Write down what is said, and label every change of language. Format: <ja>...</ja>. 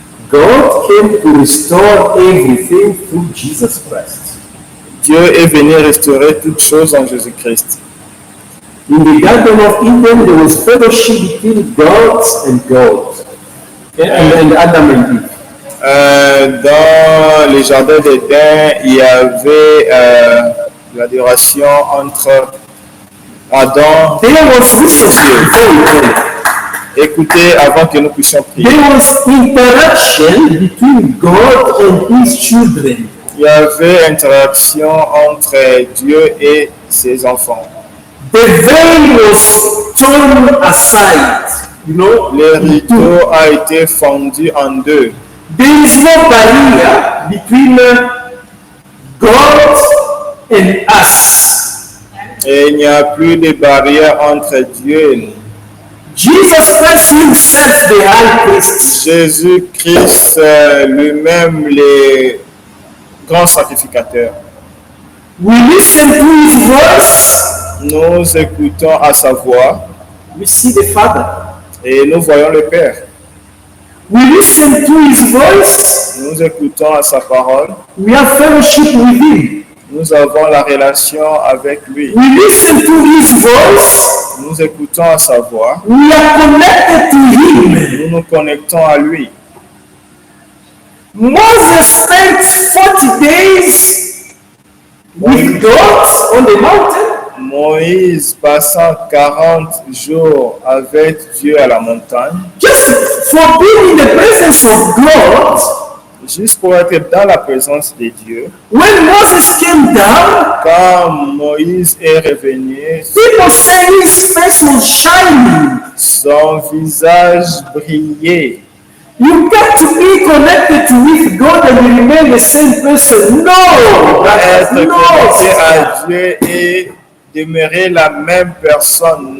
<en>God came to restore everything through Jesus Christ.</en> <fr>Dieu est venu restaurer toutes choses en Jésus-Christ.</fr> <en>In the Garden of Eden, there was fellowship between God and God, and Adam and Eve.</en> <fr>Dans les jardins d'Éden, il y avait l'adoration entre Adam</fr> <en>There was listen before we pray.</en> <fr>Écoutez avant que nous puissions prier.</fr> <en>There was interaction between God and His children.</en> <fr>Il y avait interaction entre Dieu et ses enfants.</fr> <en>The veil was torn aside. You know,</en> <fr>Le rideau a été fendu en deux.</fr> <en>there is no barrier between God and us.</en> <fr>Et il n'y a plus de barrière entre Dieu et nous.</fr> <en>Jesus Christ Himself, the high priest,</en> <fr>Jésus-Christ lui-même, le grand sacrificateur.</fr> <en>we listen to His voice,</en> <fr>Nous écoutons à sa voix</fr> <en>we see the Father.</en> <fr>et nous voyons le Père.</fr> <en>We listen to His voice,</en> <fr>Nous écoutons à sa parole.</fr> <en>we have fellowship with Him.</en> <fr>Nous avons la relation avec lui.</fr> <en>We listen to His voice,</en> <fr>Nous écoutons à sa voix.</fr> <en>we are connected to Him.</en> <fr>Nous nous connectons à lui.</fr> <en>Moses spent 40 days with God on the mountain.</en> <fr>Moïse passant 40 jours avec Dieu à la montagne,</fr> <en>Just for being in the presence of God.</en> <fr>juste pour être dans la présence de Dieu.</fr> <en>When Moses came down,</en> <fr>Quand Moïse est revenu,</fr> <en>people say his face was shining.</en> <fr>son visage brillait.</fr> <en>You got to be connected with God and you remain the same person. No,</en> <fr>Être connecté</fr> <en>no.</en> <fr>à Dieu et demeurer la même personne.</fr>